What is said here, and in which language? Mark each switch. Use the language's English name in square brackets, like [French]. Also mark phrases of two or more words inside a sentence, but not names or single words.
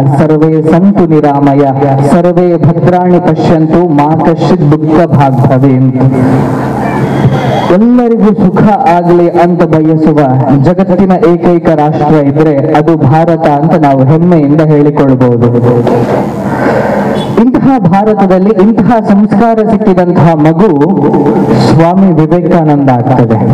[Sanskrit] ಸರ್ವೇ ಸಂತು ನಿರಾಮಯ ಸರ್ವೇ ಭದ್ರಾಣಿ ಪಶ್ಯಂತು ಮಾ ಕಶ್ಚಿತ್ ದುಃಖ ಭಾಗ್ ಭವೇತ್. [Kannada] ಎಲ್ಲರಿಗೂ ಸುಖ ಆಗ್ಲಿ ಅಂತ ಬಯಸುವ ಜಗತ್ತಿನ ಏಕೈಕ ರಾಷ್ಟ್ರ ಇದ್ರೆ ಅದು ಭಾರತ ಅಂತ ನಾವು ಹೆಮ್ಮೆಯಿಂದ ಹೇಳಿಕೊಳ್ಬಹುದು. ಇಂತಹ ಭಾರತದಲ್ಲಿ ಇಂತಹ ಸಂಸ್ಕಾರ ಸಿಕ್ಕಿದಂತಹ ಮಗು ಸ್ವಾಮಿ ವಿವೇಕಾನಂದ ಆಗ್ತದೆ.